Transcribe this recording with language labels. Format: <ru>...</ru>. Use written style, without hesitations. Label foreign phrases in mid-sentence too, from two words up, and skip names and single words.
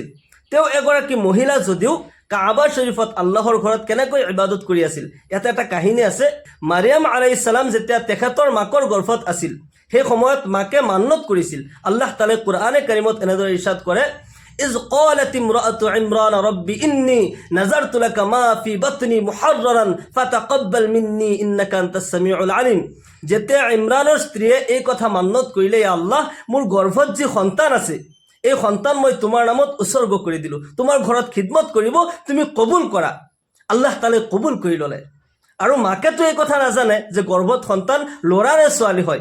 <as>তেওঁ এগৰাকী মহিলা যদিও কাবা শৰীফত আল্লাহৰ ঘৰত কেনেকৈ ইবাদত কৰি আছিল, ইয়াতে এটা কাহিনী আছে। মাৰিয়াম</as> <ar>عليه السلام</ar> <as>যেতিয়া তেখেতৰ মাকৰ গৰ্ভত আছিল, সেই সময়ত মাকে মান্নত কৰিছিল। আল্লাহ তাআলাই কোৰআনে কাৰিমত এনেদৰে ইৰশাদ কৰে,</as> <ar>إذ قالت امرأت عمران رب إني نذرت لك ما في بطني محررا فتقبل مني إنك أنت السميع العليم.</ar> <as>যেতিয়া ইমৰানৰ স্ত্ৰীয়ে এই কথা মান্নত কৰিলে, ইয়া আল্লাহ, মোৰ গৰ্ভত যি সন্তান আছে, এই সন্তান মই তোমাৰ নামত উৎসৰ্গ কৰি দিলো, তোমাৰ ঘৰত খিদমত কৰিব, তুমি কবুল কৰা। আল্লাহ তাআলাই কবুল কৰি ল'লে। আৰু মাকেতো এই কথা নাজানে যে গৰ্ভত সন্তান ল'ৰা নে ছোৱালী হয়।</as>